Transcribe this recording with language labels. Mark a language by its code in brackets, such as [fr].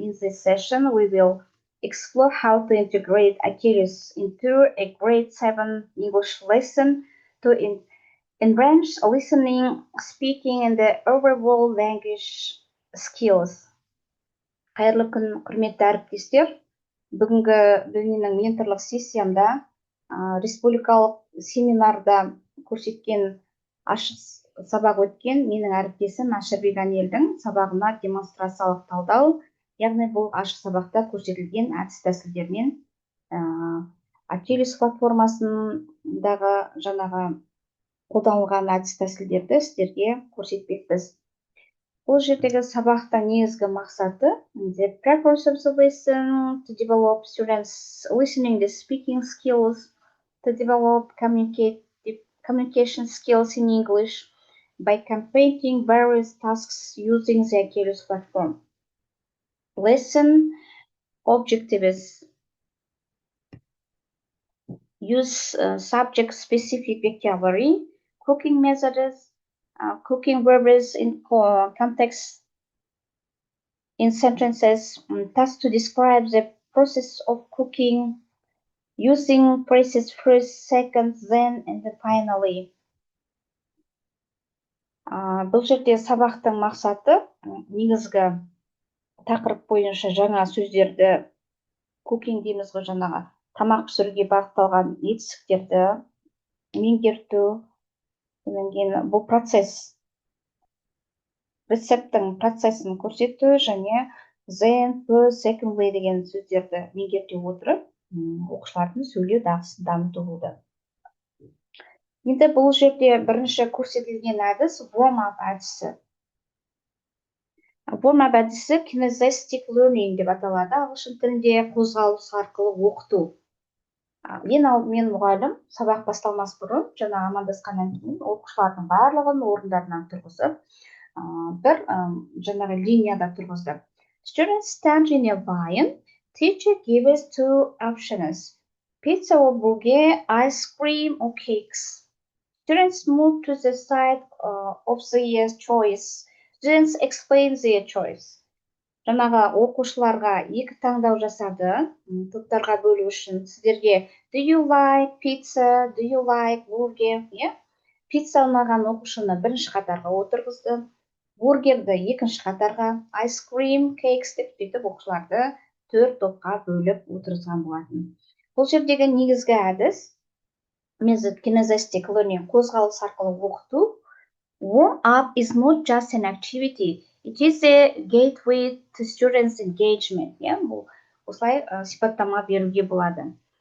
[en] In this session, we will explore how to integrate Achilles into a grade 7 English lesson to enrich listening, speaking, and the overall language skills. [kk] Қайырлы күн, құрметті әріптестер. Бүгінгі менің менторлық сессиямда республикалық семинарда көрсеткен ашық сабақ өткен менің әріптесім Әшірбек Анелдің сабағына демонстрациялық талдау, яғни бұл ашық сабақта көрсетілген әдіс тәсілдермен Achilles платформасындағы жаңағы қолданылған әдіс тәсілдерді сіздерге көрсетпекпіз. Бұл жердегі сабақтың негізгі мақсаты [en] the purpose of the lesson to develop students' listening and speaking skills, to develop communication skills in English by completing various tasks using the Achilles platform. Lesson objective is use subject-specific vocabulary, cooking methods, cooking verbs in context in sentences, task to describe the process of cooking, using phrases first, second, then, and finally. [kk] Бұл жерде сабақтың мақсаты негізгі тақырып бойынша жаңа сөздерді cooking дейміз ғой, жаңағы тамақ пісіруге бағытталған етістіктерді меңгерту. Бұл процесс рецепттің процесін көрсету және then, first, secondly деген сөздерді меңгерте отырып, оқушылардың сөйлеу дағдысын дамыту болды. Енді бұл жерде бірінші көрсетілген әдіс warm-up әдісі. Warm-up әдісі kinesthetic learning деп аталады. Ағылшын тілінде қозғалыс арқылы оқыту. Ең алдымен мұғалім сабақ басталмас бұрын, жаңа амандасқаннан кейін оқушылардың барлығын орындарынан тұрғызып, бір жаңағы линияда тұрғызды. [en] Students stand in a line. Teacher gives two options: pizza or burger, ice cream or cakes. Students move to the side of their choice. Students explain their choice. [kk] Жаңағы оқушыларға екі таңдау жасады, топтарға бөлу үшін. Сіздерге [en] do you like pizza, do you like burger? [kk] Пицца ұнаған оқушыны бірінші қатарға отырғызды, бургерді екінші қатарға, [en] ice cream, cakes [kk] деп сөйтіп оқушыларды 4 топқа бөліп отырғызған болатын. Бұл жердегі негізгі әдіс method kinesthetic learning, қозғалыс арқылы оқыту. [en] Warm up is not just an activity. It is a gateway to students' engagement. [kk] Бұл осылай сипаттама беруге болады.